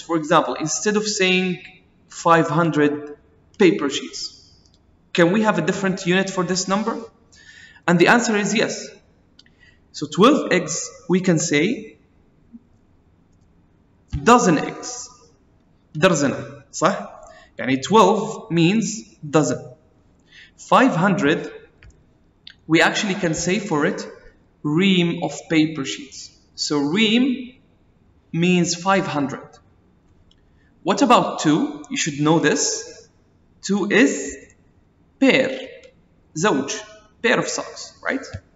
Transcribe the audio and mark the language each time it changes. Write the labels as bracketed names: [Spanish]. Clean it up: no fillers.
[English] For example, instead of saying 500 paper sheets, can we have a different unit for this number? And the answer is yes. So 12 eggs, we can say dozen eggs. [Arabic] درزنة, صح؟ يعني 12 means dozen. [English] 500, we actually can say for it ream of paper sheets. So ream means 500. What about 2? You should know this. 2 is pair, زوج, pair of socks, right?